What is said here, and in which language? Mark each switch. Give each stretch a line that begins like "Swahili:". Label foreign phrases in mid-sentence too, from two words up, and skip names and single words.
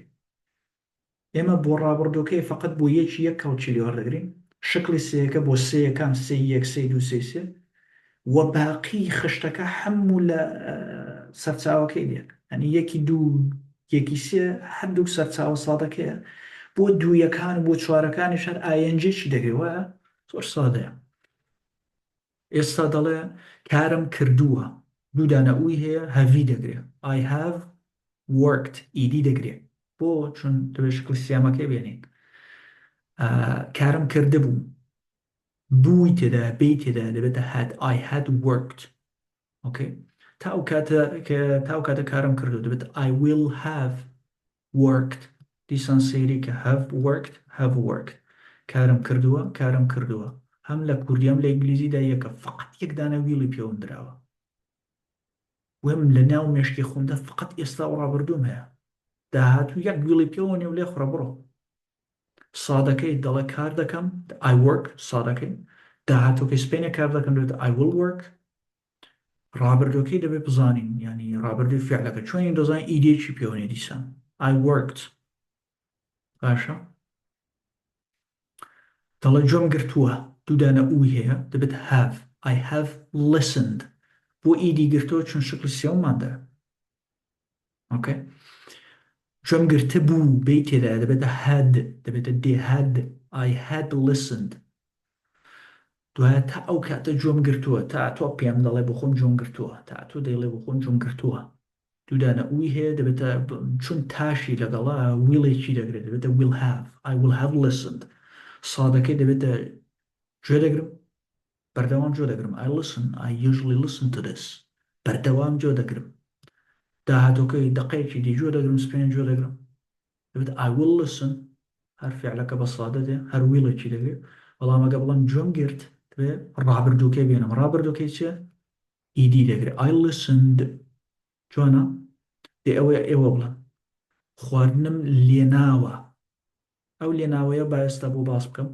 Central Kurdish: ئێمە بۆ ڕابردۆکەی فقط بۆ یەکی یەک کەوچی لێوە دەگرین، شکلی سێەکە بۆ سێیەکان سێ یەک سێ دوو سێ و باقی خشتەکە هەموو لە سەرچاوەکەی دێت. ئەنی یەکی دوو یەکی سێ هەردوو سەرچاوە سادەکەیە. بۆ دوویەکان بۆ چوارەکانی شەر ئاینجێکی دەگرێتەوە، زۆر سادەیە. ئێستا دەڵێ کارم کردووە، دوودانە ئوی هەیە هەڤی دەگرێت
English: I have worked،
Central Kurdish: ئیدی دەگرێت. بۆ چون دەبێت شکلی سێمەکەی بێنین. کارم کرده بوو، بووی تێدا بێی تێدا دەبێتە
English: had I had worked.
Central Kurdish: ئۆکەی، تا ئەو کاتە کارم کردو دەبێت
English: I will have worked.
Central Kurdish: دیسان سەیری کە
English: have worked،
Central Kurdish: کارم کردووە. هەم لە کوردی هەم لە ئینگلیزیدا یەکە، فقط یەکدانە ویڵی پێوەندراوە. وێم لە ناو مێشکی خۆمدا فقط ئێستا و ڕابردووم هەیە، داهاتوو یەک ویڵی پێوە نێو لێ خوڕە بڕۆ. سادەکەی دەڵێ کار دەکەم
English: I work،
Central Kurdish: سادەکەی داهاتووکەی سپێنێ کار دەکەم دەبێت
English: I will work.
Central Kurdish: ڕابردۆکەی دەبێت بزانین، ینی ڕابردوی فعلەکە چۆنی دەزانین ئیدێکی پێوەنێ دیسان
English: I worked.
Central Kurdish: باشە، دەڵێ جۆم گرتووە، دوودانە ئوی هەیە دەبێت
English: have I have listened.
Central Kurdish: بۆ ئیدی گرتووە چون شکلی سێوماندا. ئۆکەی، جۆم گرتە بوو بێی تێدا دەبێتە had، دەبێتە دێ
English: had I had listened.
Central Kurdish: دوایە تا ئەو کاتە جۆم گرتووە، تا تۆ پێم دەڵێ بۆ خۆم جۆم گرتووە، تا تۆ دەیڵێ بۆ خۆم جۆم گرتووە، دوودانە ئوی هەیە دەبێتە چون تاشی لەگەڵا ویڵێکی دەگرێت دەبێتە
English: will have I will have listened.
Central Kurdish: سادەکەی دەبێتە گوێ دەگرم، بەردەوام جۆ دەگرم
English: I listen I usually listen to this،
Central Kurdish: بەردەوام جۆ دەگرم. داهاتۆکەی دقەیەکی دی جۆ دەگرم، سپێن جۆ دەگرم دەبێت
English: I will listen،
Central Kurdish: هەر فعلەکە بە سادە دێ هەر ویڵێکی دەگرێت. بەڵام ئەگە بڵم جۆم گرت دەبێت ڕابردووکەی بێنم، ڕابردووکەی چێ؟ ئیدی دەگرێت
English: I listened.
Central Kurdish: جوانە دێ ئێوە بڵم خواردنم لێناوە، ئەو لێناوەیە بایستا بۆ باس بکەم.